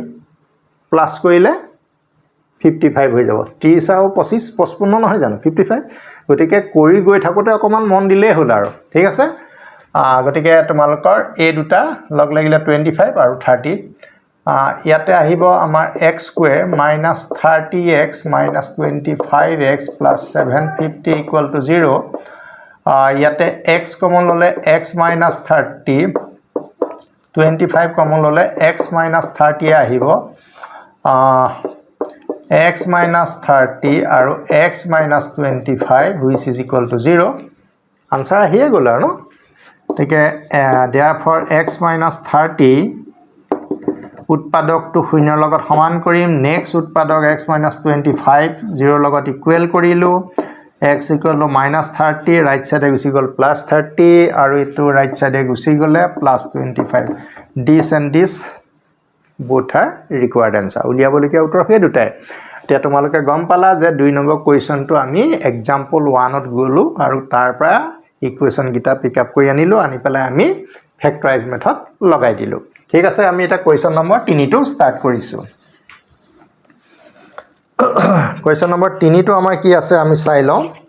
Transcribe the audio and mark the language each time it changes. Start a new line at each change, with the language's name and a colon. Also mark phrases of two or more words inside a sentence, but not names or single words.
Assamese: প্লাস কৰিলে 55 হৈ যাব 30 আৰু 25 55 নহয় জানো 55 গটিকে কৰি গৈ থাকোতে অকমান মন দিলে হ'ল আৰু ঠিক আছে গটিকে তোমালোকৰ এই দুটা লগ লাগিলে 25 আৰু 30 ইয়াতে আহিব আমাৰ
English: x square minus 30x minus 25x plus 750 equal to 0
Assamese: ইয়াতে x কমন ললে
English: x minus 30
Assamese: 25 কমন ললে
English: x minus 30
Assamese: আহিব
English: x minus 30
Assamese: আৰু
English: x minus 25 which is equal to 0
Assamese: আনসাৰ আহিয়ে গ'ল আৰু ন তেকে
English: therefore x minus 30
Assamese: উৎপাদকটো শূন্যৰ লগত সমান কৰিম নেক্সট উৎপাদক
English: x minus 25
Assamese: 0 লগত ইকুৱেল কৰিলো
English: x equal to minus 30 right side
Assamese: গুছি গল
English: plus 30
Assamese: আৰু ইটো
English: right side
Assamese: গুছি গলে
English: plus 25 this and this both are required answer
Assamese: উলিয়াবলগীয়া উত্তৰ হে দুটাই এতিয়া তোমালোকে গম পালা যে 2 নম্বৰ কোৱেশ্চনটো আমি एग्जांपल 1 ত গলো আৰু তাৰ পৰা ইকুৱেশ্চন গিটা
English: pick up
Assamese: কৰি আনিলো আনি পেলাই আমি
English: factorise method
Assamese: লগাই দিলো ঠিক আছে আমি এটা
English: question number
Assamese: 3 টো স্টাৰ্ট কৰিছো
English: question number
Assamese: 3 টো আমাৰ কি আছে আমি চাই লওঁ